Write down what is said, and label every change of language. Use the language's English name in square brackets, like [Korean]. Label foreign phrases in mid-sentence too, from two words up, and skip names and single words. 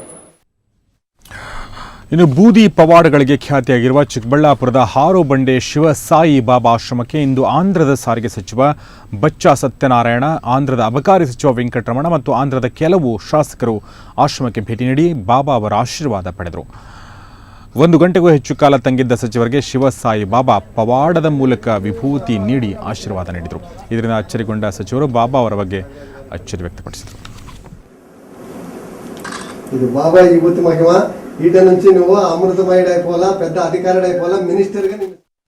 [Kannada] ಇನ್ನು ಬೂದಿ ಪವಾಡಗಳಿಗೆ ಖ್ಯಾತಿಯಾಗಿರುವ ಚಿಕ್ಕಬಳ್ಳಾಪುರದ ಹಾರೋಬಂಡೆ ಶಿವಸಾಯಿ ಬಾಬಾ ಆಶ್ರಮಕ್ಕೆ ಇಂದು ಆಂಧ್ರದ ಸಾರಿಗೆ ಸಚಿವ ಬಚ್ಚ ಸತ್ಯನಾರಾಯಣ, ಆಂಧ್ರದ ಅಬಕಾರಿ ಸಚಿವ ವೆಂಕಟರಮಣ ಮತ್ತು ಆಂಧ್ರದ ಕೆಲವು ಶಾಸಕರು ಆಶ್ರಮಕ್ಕೆ ಭೇಟಿ ನೀಡಿ ಬಾಬಾ ಅವರ ಆಶೀರ್ವಾದ ಪಡೆದರು. 1 ಗಂಟೆಗೂ ಹೆಚ್ಚು ಕಾಲ ತಂಗಿದ್ದ ಸಚಿವರಿಗೆ ಶಿವಸಾಯಿ ಬಾಬಾ ಪವಾಡದ ಮೂಲಕ ವಿಭೂತಿ ನೀಡಿ ಆಶೀರ್ವಾದ ನೀಡಿದರು. ಇದರಿಂದ ಅಚ್ಚರಿಗೊಂಡ ಸಚಿವರು ಬಾಬಾ ಅವರ ಬಗ್ಗೆ ಅಚ್ಚರಿ ವ್ಯಕ್ತಪಡಿಸಿದರು. [Telugu] ఇది బాబా ఈ బుద్ధి మహిమ ఈట నుంచి నువ్వు అమృతమయుడైపోవాలా, పెద్ద అధికారుడైపోవాలా, మినిస్టర్గా